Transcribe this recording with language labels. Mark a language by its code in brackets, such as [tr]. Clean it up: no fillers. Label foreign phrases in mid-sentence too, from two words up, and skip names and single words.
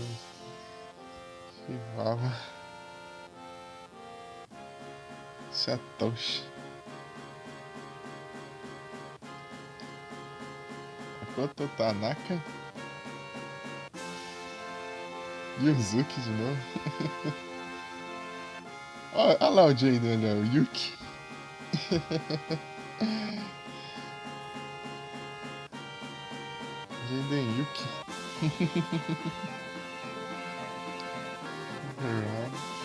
[pt] Chihuahua. Satoshi. Makoto Tanaka. Yuzuki de novo. Olha lá o Jaden, olha, o Yuki. Jaden Yuki. Right.